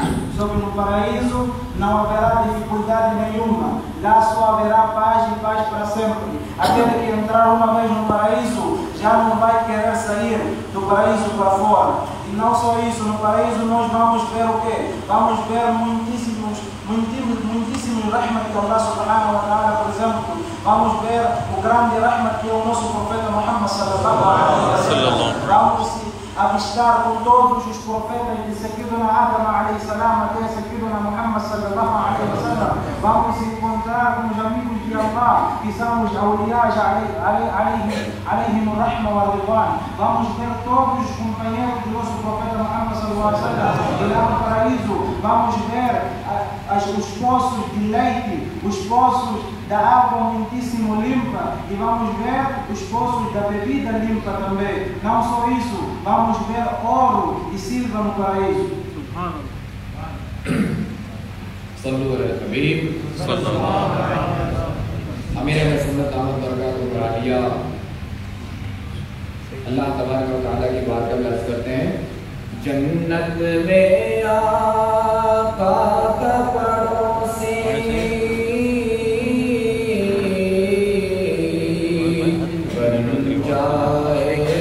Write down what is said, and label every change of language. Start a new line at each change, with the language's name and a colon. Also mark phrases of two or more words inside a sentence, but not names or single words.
Portuguese: Só que no paraíso não haverá dificuldade nenhuma. Lá só haverá paz e paz para sempre. Aquele que entrar uma vez no paraíso já não vai querer sair do paraíso para fora. E não só isso, no paraíso nós vamos ver o quê? Vamos ver muitíssimos rahmat de
Arabic: الله سبحانه وتعالى,
Portuguese: por exemplo. Vamos ver o grande rahmat que é o nosso profeta Muhammad
Arabic: صلى الله عليه وسلم.
Portuguese: Vamos avistar com todos os profetas de Sayyidina Adam
Arabic: عليه السلام
Portuguese: até Sayyidina Muhammad
Arabic: صلى الله عليه وسلم.
Portuguese: Vamos encontrar com os amigos de Allah, que são os awliyas
Arabic: عليهم الرحمة والرضوان.
Portuguese: Vamos ver todos os companheiros do nosso profeta Muhammad
Arabic: صلى الله عليه وسلم.
Portuguese: E lá no paraíso vamos ver os poços de leite, os poços da água muitíssimo limpa, e vamos ver os poços da bebida limpa também. Não só isso, vamos ver ouro e silva no paraíso.
Arabic: صلى الله عليه حبيب صلى الله عليه وسلم.
Hindi: अमीर सुन्नत
Arabic: دامت بركاتهم العالية الله تبارك وتعالى
Hindi: की बारगाह में अर्ज़ करते हैं, जन्नत में आका का पड़ोसी बन जाए